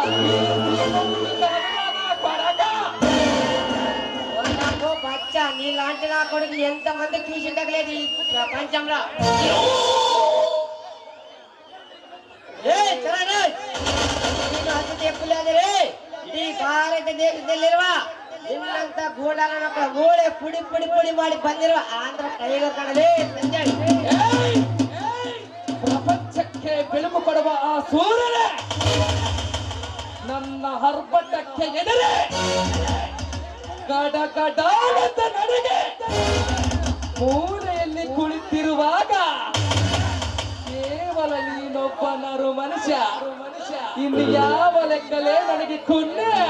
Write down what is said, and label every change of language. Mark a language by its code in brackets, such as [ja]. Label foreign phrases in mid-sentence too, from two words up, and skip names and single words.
[te] బచ్చా నీలాంటి నా కొడుకు ఎంత మంది చూసి తగలేదు ఈ ప్రపంచంలో. [kn] చెప్పులేదు ಈ ಭಾರತ ದೇಶದಲ್ಲಿರುವ ಇನ್ನಂತ ಗೂಡಾಲ ಗೋಡೆ ಪುಡಿ ಪುಡಿ ಪುಡಿ ಮಾಡಿ ಬಂದಿರುವ ಆಂಧ್ರ ಟೈಗರ್ ಕಣಲೇ ಸಂಜಯ್. ಪ್ರಪಂಚಕ್ಕೆ ಬೆಳಕು ಕೊಡುವ ಆ ಸೂರ್ಯನೇ ನನ್ನ ಹರ್ಬಟ್ಟಕ್ಕೆ ಎದುರೇ ಗಡಗಡಾನಂದ ನಡೆಗೆ ಮೂಲೆಯಲ್ಲಿ ಕುಳಿತಿರುವಾಗ ಕೇವಲ ನೀನೊಬ್ಬ ನರು ಮನುಷ್ಯ, ಇನ್ನು ಯಾವ ಲೆಕ್ಕಲೇ ನನಗೆ ಕುನ್ನೆ.